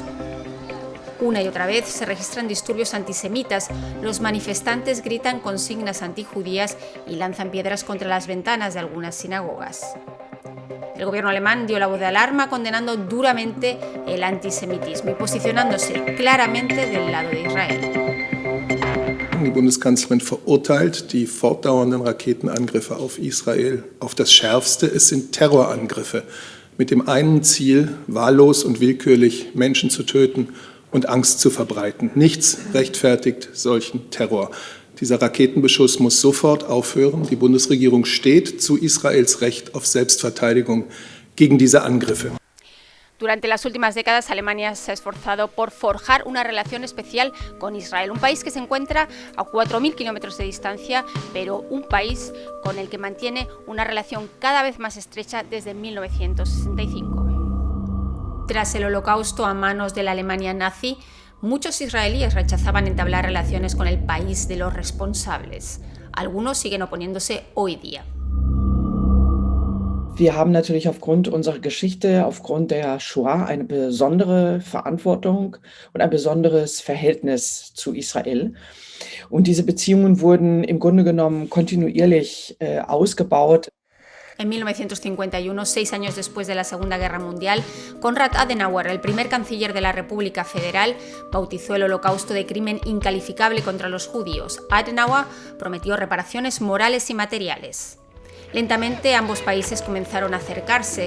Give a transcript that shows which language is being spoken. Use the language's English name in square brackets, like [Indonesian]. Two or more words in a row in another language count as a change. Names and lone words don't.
[Spanish] Una y otra vez se registran disturbios antisemitas, los manifestantes gritan consignas antijudías y lanzan piedras contra las ventanas de algunas sinagogas. El gobierno alemán dio la voz de alarma condenando duramente el antisemitismo y posicionándose claramente del lado de Israel. [German] Die Bundeskanzlerin verurteilt die fortdauernden Raketenangriffe auf Israel auf das Schärfste. Es sind Terrorangriffe mit dem einen Ziel, wahllos und willkürlich Menschen zu töten und Angst zu verbreiten. Nichts rechtfertigt solchen Terror. Dieser Raketenbeschuss muss sofort aufhören. Die Bundesregierung steht zu Israels Recht auf Selbstverteidigung gegen diese Angriffe. [Spanish] Durante las últimas décadas, Alemania se ha esforzado por forjar una relación especial con Israel, un país que se encuentra a 4.000 kilómetros de distancia, pero un país con el que mantiene una relación cada vez más estrecha desde 1965. Tras el Holocausto a manos de la Alemania nazi, muchos israelíes rechazaban entablar relaciones con el país de los responsables. Algunos siguen oponiéndose hoy día. [German] Wir haben natürlich aufgrund unserer Geschichte, aufgrund der Shoah eine besondere Verantwortung und ein besonderes Verhältnis zu Israel. Und diese Beziehungen wurden im Grunde genommen kontinuierlich ausgebaut. [Spanish] En 1951, 6 años después de la Segunda Guerra Mundial, Konrad Adenauer, el primer canciller de la República Federal, bautizó el Holocausto de crimen incalificable contra los judíos. Adenauer prometió reparaciones morales y materiales. Lentamente ambos países comenzaron a acercarse.